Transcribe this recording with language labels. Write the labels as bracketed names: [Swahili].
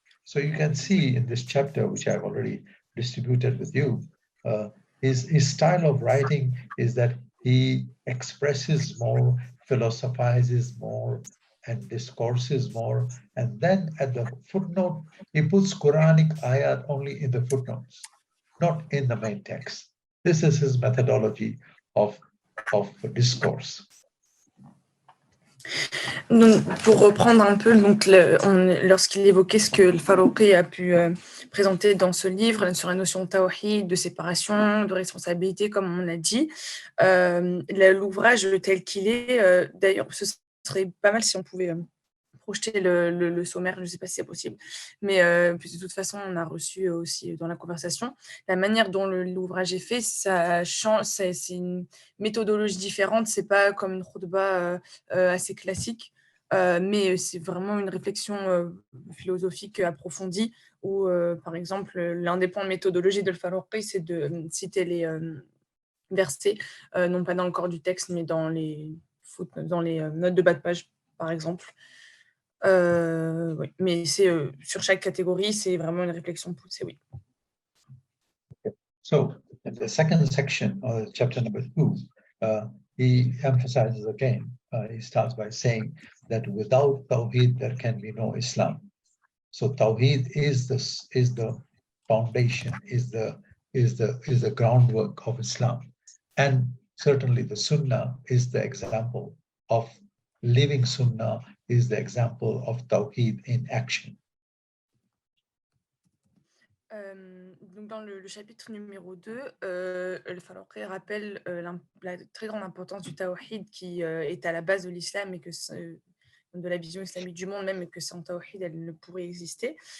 [English] So you can see in this chapter, which I've already distributed with you, his style of writing is that he expresses more, philosophizes more, and discourses more. And then at the footnote, he puts Quranic ayat only in the footnotes, not in the main text. This is his methodology of discourse. [French] Donc, pour reprendre un peu, lorsqu'il évoquait ce que Al-Faruqi a pu présenter dans ce livre sur la notion de tawhid, de séparation, de responsabilité, comme on l'a dit, l'ouvrage tel qu'il est, d'ailleurs, ce serait pas mal si on pouvait projeter le sommaire, je ne sais pas si c'est possible, mais de toute façon, on a reçu aussi dans la conversation, la manière dont l'ouvrage est fait, ça change, c'est une méthodologie différente, c'est pas comme une khutba assez classique, mais c'est vraiment une réflexion philosophique approfondie où, par exemple, l'un des points de méthodologie de Al-Faruqi, c'est de citer les versets, non pas dans le corps du texte, mais dans les notes de bas de page, par exemple. Oui, mais c'est sur chaque catégorie, c'est vraiment une réflexion poussée, oui. [English] So, in the second section, chapter number 2, he emphasizes again. He starts by saying that without Tawhid, there can be no Islam. So, Tawhid is the foundation, is the groundwork of Islam, and certainly the Sunnah is the example of living Sunnah, is the example of Tawhid in action. [French] Donc dans le chapitre numéro 2, Al-Faruqi rappelle la très grande importance du Tawhid qui est à la base de l'islam et que de la vision islamique du monde, même que sans Tawhid, elle ne pourrait exister.